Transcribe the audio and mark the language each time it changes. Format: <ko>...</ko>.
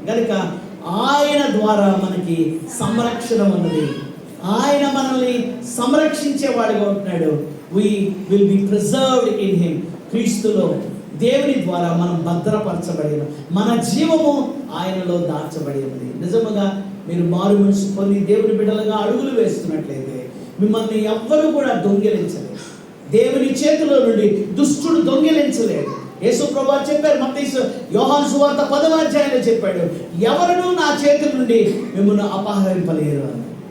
<te>కనుక ఆయన ద్వారా మనకి సంరక్షణ ఉన్నది. ఆయన మనల్ని సంరక్షించేవాడిగా ఉంటున్నాడు.</te> <en>we will be preserved in him.</en> <te>క్రీస్తులో దేవుని ద్వారా మనం భద్రపరచబడిన మన జీవము ఆయనలో దాచబడి ఉంది. నిజముగా మీరు మారు మనసు పొంది దేవుని బిడ్డలుగా అడుగులు వేస్తున్నట్లయితే మిమ్మల్ని ఎవ్వరు కూడా దొంగిలించలేదు. దేవుని చేతిలో నుండి దుష్టుడు దొంగిలించలేడు. యేసు ప్రభువు చెప్పారు, మత్తయి యోహాను సువార్త 10వ అధ్యాయంలో చెప్పాడు, ఎవరునూ నా చేతుల నుండి మిమ్మల్ని అపహరింపలేరు అని.</te>